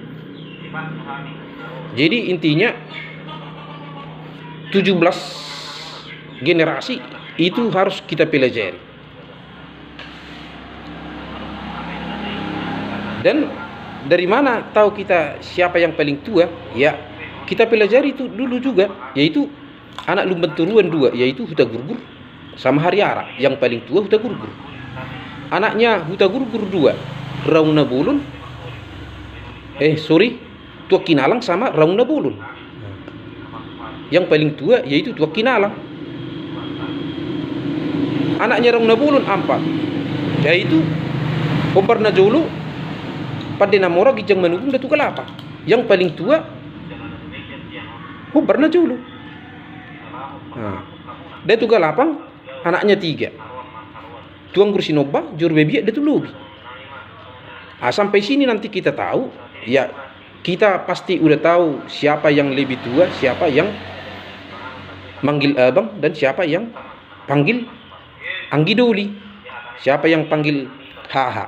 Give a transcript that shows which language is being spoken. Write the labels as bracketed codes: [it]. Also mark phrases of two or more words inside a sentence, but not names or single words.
[id] Jadi intinya 17 generasi itu harus kita pelajari. Dan dari mana tahu kita siapa yang paling tua? Ya, kita pelajari itu dulu juga, yaitu anak Lumban Turuan 2, yaitu Huta Gurgur sama Hariara. Yang paling tua Huta Gurgur. Anaknya Huta Gurgur 2, Raung Nabulun. Tua Kinalang sama Raung Nabulun. Yang paling tua yaitu Tua Kinalang. Anaknya Raung Nabulun 4, yaitu Ombar Najolo, Padenamora, Gijang Manurung, Datu Kelapang. Yang paling tua Ombar Najolo. Datu Kelapang anaknya 3, Tuang Gursinoba, Jor Bebiat, Datu Lobi. Sampai sini nanti kita tahu, ya kita pasti udah tahu siapa yang lebih tua, siapa yang manggil abang, dan siapa yang panggil Anggidoli, siapa yang panggil haha.